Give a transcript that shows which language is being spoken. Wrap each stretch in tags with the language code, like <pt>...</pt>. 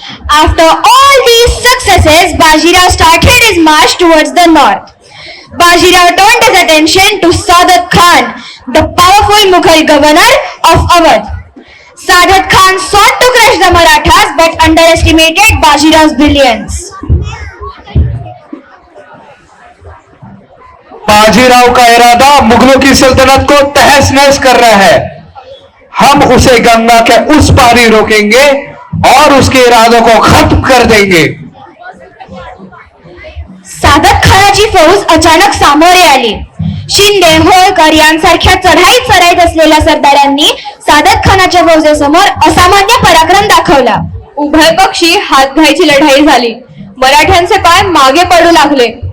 <en>After all these successes, Bajirao started his march towards the north. Bajirao turned his attention to Sadat Khan, the powerful Mughal governor of Awadh. Sadat Khan sought to crush the Marathas but underestimated Bajirao's brilliance.</en> <hi>Bajirao का इरादा मुगलों की सल्तनत को तहस नहस कर रहा है। हम उसे गंगा के उस पार ही रोकेंगे और उसके इरादों को खत्म कर देंगे।</hi> <mr>सादत खानाची फौज अचानक सामोरे आली. शिंदे, होळकर यांसारख्या चढाईत चढाईत असलेल्या सरदारांनी सादत खानाच्या फौजेसमोर असामान्य पराक्रम दाखवला. उभय पक्षी हातघाईची लढाई झाली. मराठ्यांचे पाय मागे पडू लागले.</mr>